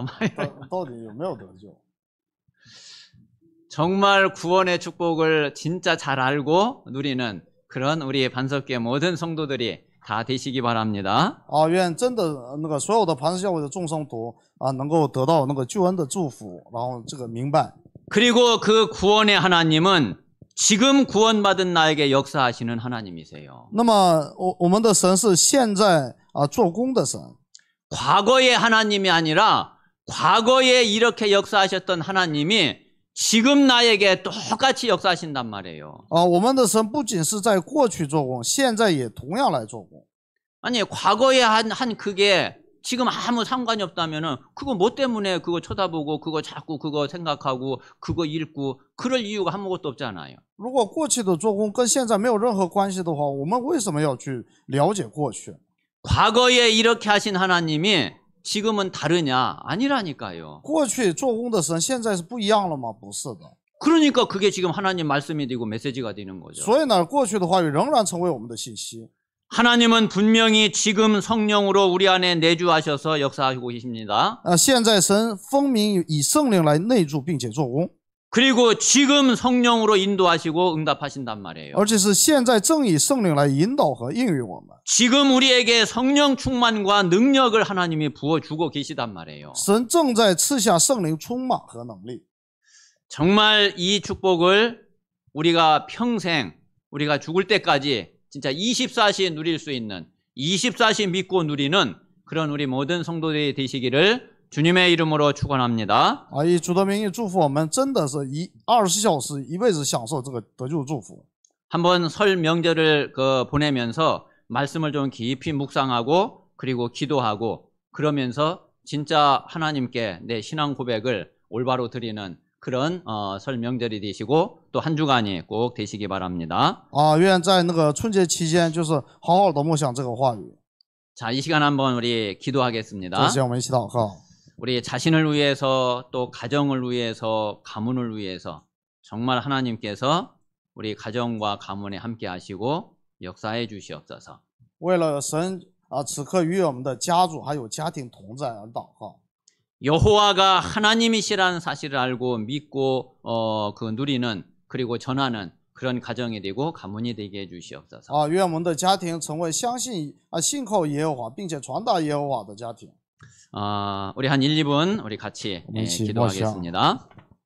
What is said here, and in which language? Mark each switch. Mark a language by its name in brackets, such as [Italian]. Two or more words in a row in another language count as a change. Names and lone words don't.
[Chinese] 到底有没有得救。 [Korean] 정말 구원의 축복을 진짜 잘 알고 누리는 그런 우리 반석교회 모든 성도들이 다 되시기 바랍니다. [Chinese] 愿真的所有的磐石教会的众圣徒能够得到救恩的祝福，然后这个明白。 [Korean] 그리고 그 구원의 하나님은 지금 구원받은 나에게 역사하시는 하나님이세요. [Chinese] 那么我们的神是现在做工的神， [Korean] 과거의 하나님이 아니라 과거에 이렇게 역사하셨던 하나님이 지금 나에게 똑같이 역사하신단 말이에요. [Chinese] 我们的神不仅是在过去做工，现在也同样来做工。 [Korean] 아니 과거에 한 그게 지금 아무 상관이 없다면은 그거 뭐 때문에 그거 쳐다보고 그거 자꾸 그거 생각하고 그거 읽고 그럴 이유가 아무것도 없잖아요. [Chinese] 如果过去的做工跟现在没有任何关系的话，我们为什么要去了解过去？ [Korean] 과거에 이렇게 하신 하나님이 지금은 다르냐? 아니라니까요. [Chinese] 过去做工的神现在是不一样了吗？不是的。 [Korean] 그러니까 그게 지금 하나님 말씀이 되고 메시지가 되는 거죠. [Chinese] 所以呢，过去的话语仍然成为我们的信息。 [Korean] 하나님은 분명히 지금 성령으로 우리 안에 내주하셔서 역사하고 계십니다. [Chinese] 现在神分明以圣灵来内住并且做工， [Korean] 그리고 지금 성령으로 인도하시고 응답하신단 말이에요. [Chinese] 而且是现在正以圣灵来引导和应允我们。 [Korean] 지금 우리에게 성령 충만과 능력을 하나님이 부어주고 계시단 말이에요. [Chinese] 神正在赐下圣灵充满和能力。 [Korean] 정말 이 축복을 우리가 평생 우리가 죽을 때까지 진짜 24시 누릴 수 있는 24시 믿고 누리는 그런 우리 모든 성도들이 되시기를 주님의 이름으로 축원합니다. [Chinese] 以主的名义祝福我们，真的是24小时一辈子享受这个得救祝福。 [Korean] 한번 설 명절을 보내면서 말씀을 좀 깊이 묵상하고 그리고 기도하고 그러면서 진짜 하나님께 내 신앙 고백을 올바로 드리는 그런 설 명절이 되시고 또 한 주간이 꼭 되시기 바랍니다. [Chinese] 愿在春节期间，就是好好的默想这个话语。 [Korean] 자, 이 시간 한번 우리 [Chinese] 这 [Korean] 기도하겠습니다. [Chinese] 时我们一起祷告。 [Korean] 우리 자신을 위해서 또 가정을 위해서 가문을 위해서 정말 하나님께서 우리 가정과 가문에 함께 하시고 역사해 주시옵소서. [Chinese] 为了神此刻与我们的家族还有家庭同在而祷告。 [Korean] 여호와가 하나님이시라는 사실을 알고 믿고 그 누리는 그리고 전하는 그런 가정이 되고 가문이 되게 해주시옵소서. [Chinese] 啊，愿我们的家庭成为相信信靠耶和华，并且传达耶和华的家庭。 [Korean] 우리 한 1, 2분 우리 같이 [Chinese] 我们一起默想。 [Korean] 기도하겠습니다.